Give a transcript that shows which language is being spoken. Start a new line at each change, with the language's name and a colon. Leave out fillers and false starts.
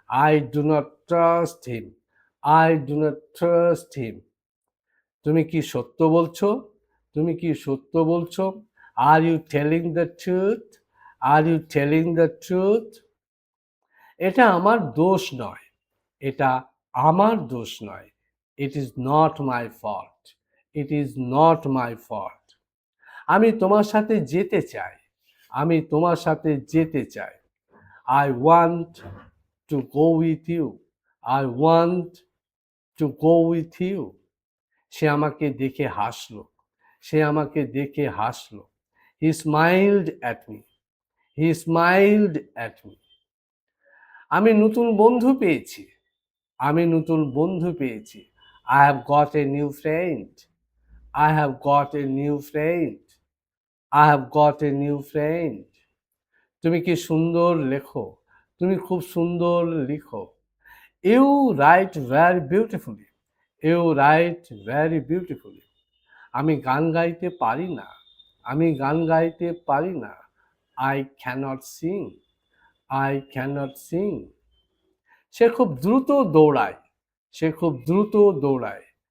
English: I do not trust him, I do not trust him.
Bangla: তুমি কি সত্য বলছো? তুমি কি সত্য বলছো?
English: Are you telling the truth? Are you telling the truth?
Bangla: এটা আমার দোষ নয়, এটা আমার দোষ নয়।
English: It is not my fault, it is not my fault.
Bangla: আমি তোমার সাথে যেতে চাই, আমি তোমার সাথে যেতে চাই।
English: I want to go with you, I want to go with you.
Bangla: সে আমাকে দেখে হাসলো, সে আমাকে দেখে হাসলো।
English: He smiled at me, he smiled at me.
Bangla: আমি নতুন বন্ধু পেয়েছি, আমি নতুন বন্ধু পেয়েছি।
English: I have got a new friend, I have got a new friend, I have got a new friend.
Bangla: তুমি কি সুন্দর লেখো, তুমি খুব সুন্দর লিখো।
English: You write very beautifully, you write very beautifully.
Bangla: আমি গান গাইতে পারি না, আমি গান গাইতে পারি না।
English: I cannot sing, I cannot sing.
Bangla: সে খুব দ্রুত দৌড়ায়, সে খুব দ্রুত দৌড়ায়।